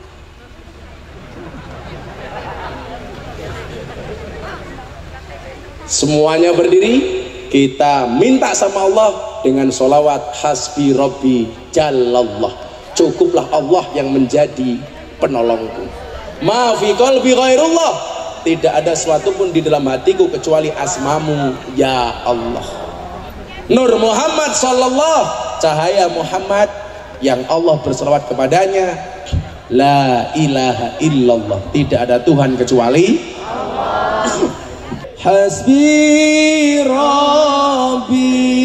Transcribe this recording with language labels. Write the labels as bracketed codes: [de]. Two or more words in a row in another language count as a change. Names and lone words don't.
[id] Semuanya berdiri, kita minta sama Allah dengan sholawat [ar] حسبي ربي جل الله. [id] Cukuplah Allah yang menjadi penolongku. [ar] ما في قلبي غير الله, [id] tidak ada sesuatu pun di dalam hatiku kecuali asmamu ya Allah. [ar] نور محمد صلى الله, [id] cahaya Muhammad yang Allah berselawat kepadanya. [ar] لا إله إلا الله, [id] tidak ada Tuhan kecuali Allah. [ar] حسبي ربي